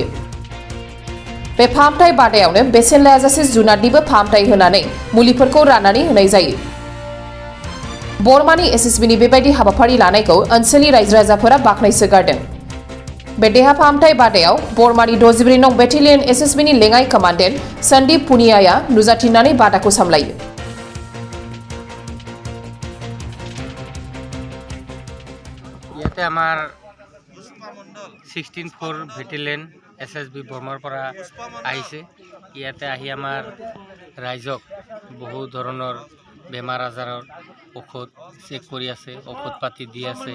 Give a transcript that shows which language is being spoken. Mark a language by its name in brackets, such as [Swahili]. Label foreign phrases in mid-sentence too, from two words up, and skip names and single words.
[Bodo] बे फाहामथाय बादायावनो बेसेन लायाजासे जुनारनिबो फाहामथाय होनानै मुलिफोरखौ राननानै होनाय जायो। बरमानि एसएसबीनि बेबायदि हाबाफारि लानायखौ ओनसोलनि रायजो राजाफोरा बाख्नायसोगारदों। बे देहा फाहामथाय बादायाव बरमानि 64 नं बेटेलियन एसएसबीनि लेङाइ कमान्डेन्ट सन्दीप पुनियाया नुजाथिनानै बादाखौ सामलायो। [Assamese] ইয়াতে আমাৰ 16 বেটেলিয়ন এছএছবি বৰ্মাৰ পৰা আহিছে। ইয়াতে আহি আমাৰ ৰাইজক বহু ধৰণৰ বেমাৰ আজাৰৰ ঔষধ চেক কৰি আছে, ঔষধ পাতি দি আছে।